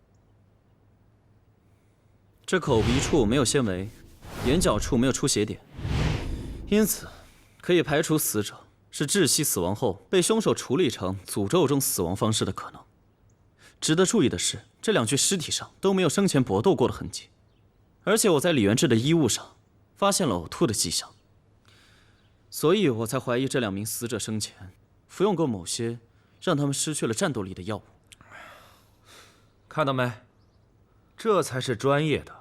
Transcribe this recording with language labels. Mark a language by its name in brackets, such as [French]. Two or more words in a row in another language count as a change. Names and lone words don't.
[Chinese] 這口鼻處沒有纖維。眼角處沒有出血點，因此可以排除死者是窒息死亡後被兇手處理成詛咒中死亡方式的可能。值得注意的是，這2具屍體上都沒有生前搏鬥過的痕跡，而且我在李元志的衣物上發現了嘔吐的跡象，所以我才懷疑這2名死者生前服用過某些讓他們失去了戰鬥力的藥物。看到沒？這才是專業的。